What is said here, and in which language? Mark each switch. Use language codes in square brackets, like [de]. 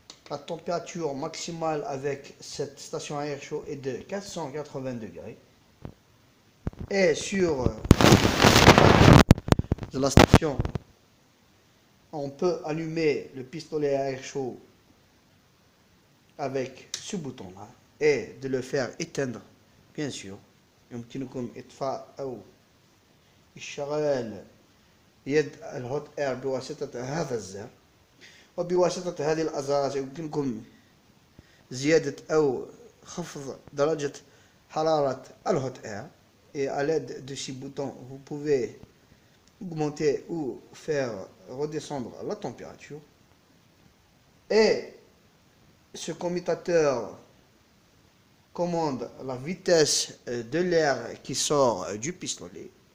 [fr] La température maximale avec cette station à air chaud est de 480 degrés. Et sur la station, on peut allumer le pistolet à air chaud avec ce bouton-là et de le faire éteindre, bien sûr. [ar] يمكنكم إطفاء أو إشغال يد الهوت اير بواسطة هذا الزر. وبواسطة هذه الأزرار يمكنكم زيادة أو خفض درجة حرارة الهوت اير. [fr] Et à l'aide de ces boutons, vous pouvez augmenter ou faire redescendre la température. Et ce commutateur commande la vitesse de l'air qui sort du pistolet.